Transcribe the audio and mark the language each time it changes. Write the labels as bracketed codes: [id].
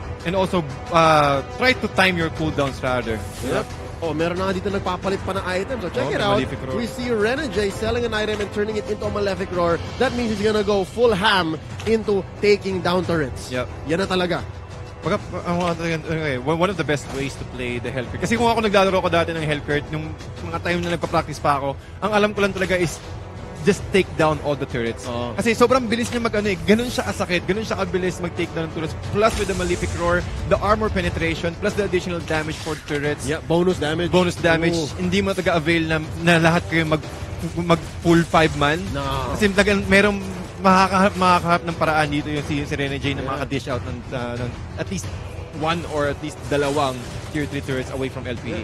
[en] And also try to time your cooldowns rather. [tl] Yep. Oh, meron na nga dito nagpapalit pa ng item. [en] So check it out. We see Renegade selling an item and turning it into a Malefic Roar. That means he's gonna go full ham into taking down turrets. Yep. [tl] Yan na talaga. [en] One of the best ways to play the Hellcurt. [tl] Kasi kung ako naglalaro ko dati ng Hellcurt, yung mga time na nagpa-practice pa ako, ang alam ko lang talaga [en] is just take down all the turrets. [tl] Kasi sobrang bilis niya ganun siya kasakit, ganun siya kabilis mag-take down ng turrets. [en] Plus with the Malefic Roar, the armor penetration, plus the additional damage for turrets. Yeah, bonus damage. [tl] Ooh. Hindi mo taga-avail na lahat kayo mag full 5-man. [en] No. [tl] Kasi merong makakaharap ng paraan dito yung si Renegade na makaka-dish out ng at least one or at least dalawang tier 3 turrets away from LPE.